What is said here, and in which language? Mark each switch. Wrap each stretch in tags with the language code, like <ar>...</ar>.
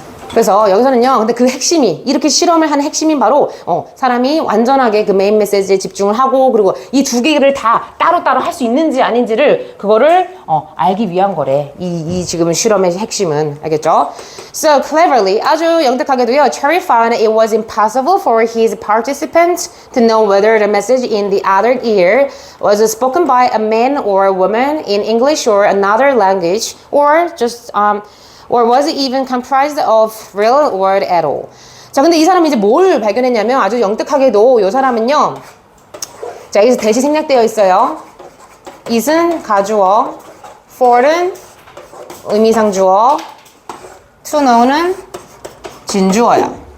<ko>그래서 여기서는요, 근데 그 핵심이, 이렇게 실험을 하는 핵심이 바로, 사람이 완전하게 그 메인 메시지에 집중을 하고, 그리고 이 두 개를 다 따로따로 할 수 있는지 아닌지를, 그거를, 알기 위한 거래. 이 지금 실험의 핵심은. 알겠죠?</ko> <en>So cleverly,</en> <ko>아주 영특하게도요,</ko> <en>Cherry found it was impossible for his participants to know whether the message in the other ear was spoken by a man or a woman in English or another language, or just, or was it even comprised of real word at all?</en> <ko>자, 근데 이 사람이 이제 뭘 발견했냐면 아주 영특하게도 이 사람은요. 자, 여기서 대시 생략되어 있어요. it은 가주어, for는 의미상 주어, to know는 진주어야.</ko>